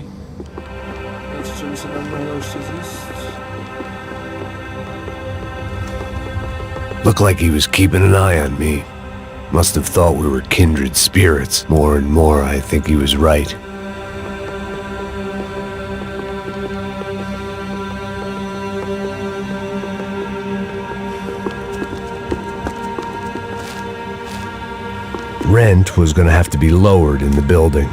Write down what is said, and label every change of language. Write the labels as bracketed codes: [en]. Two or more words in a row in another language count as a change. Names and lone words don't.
[sk] Niečo, čo by sa tam mohlo ešte zísť. [en] Looked like he was keeping an eye on me. Must have thought we were kindred spirits. More and more, I think he was right. Rent was going to have to be lowered in the building.